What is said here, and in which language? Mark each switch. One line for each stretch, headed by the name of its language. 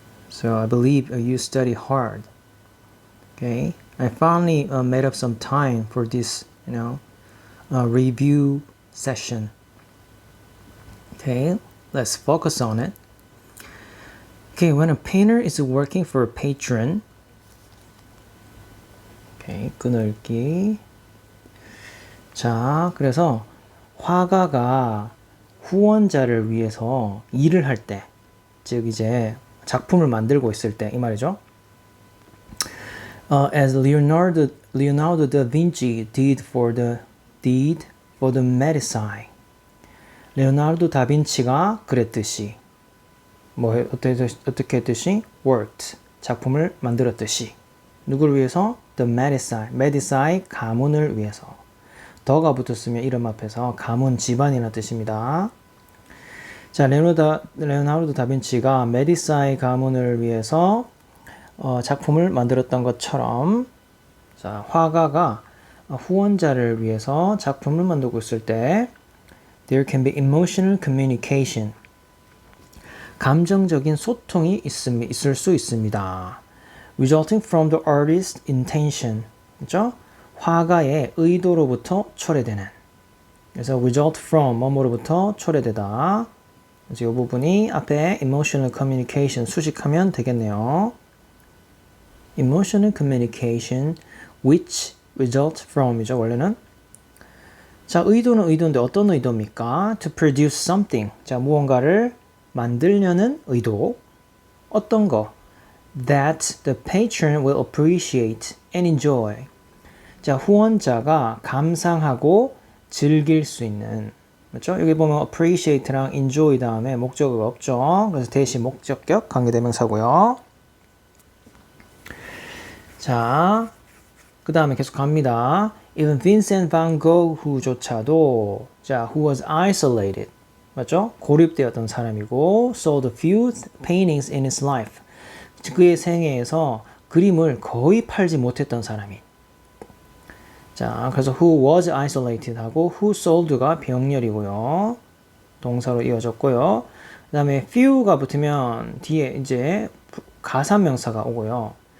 English: So I believe you study hard. Okay, I finally made up some time for this, review session. Okay, let's focus on it. Okay, when a painter is working for a patron, okay, 끊을기.
Korean: 자, 그래서 화가가 후원자를 위해서 일을 할 때, 즉 이제 작품을 만들고 있을 때 이 말이죠.
English: As Leonardo da Vinci did for the Medici.
Korean: 레오나르도 다빈치가 그랬듯이 어떻게 했듯이 worked 작품을 만들었듯이 누구를 위해서 the Medici 가문을 위해서 더가 붙었으면 이름 앞에서 가문 집안이라는 뜻입니다. 자, 레오나르도 다빈치가 메디사이 가문을 위해서 작품을 만들었던 것처럼 자, 화가가 후원자를 위해서 작품을 만들고 있을 때
English: there can be emotional communication
Korean: 감정적인 소통이 있을 수 있습니다.
English: resulting from the artist's intention
Korean: 그렇죠? 화가의 의도로부터 초래되는 그래서 result from 뭐뭐로부터 초래되다 그래서 이 부분이 앞에 emotional communication 수식하면 되겠네요.
English: emotional communication which result from
Korean: 이죠 원래는 자 의도는 의도인데 어떤 의도입니까?
English: to produce something
Korean: 자 무언가를 만들려는 의도 어떤 거
English: that the patron will appreciate and enjoy
Korean: 자 후원자가 감상하고 즐길 수 있는 그렇죠? 여기 보면 appreciate랑 enjoy 다음에 목적어가 없죠. 그래서 대시 목적격 관계대명사고요. 자, 그 다음에 계속 갑니다.
English: Even Vincent van Gogh조차도 자, who was isolated
Korean: 맞죠? 고립되었던 사람이고
English: sold few paintings in his life
Korean: 그의 생애에서 그림을 거의 팔지 못했던 사람이 자, 그래서
English: who was isolated
Korean: 하고
English: who sold
Korean: 가 병렬이고요. 동사로 이어졌고요. 그 다음에 few가 붙으면 뒤에 이제 가산명사가 오고요.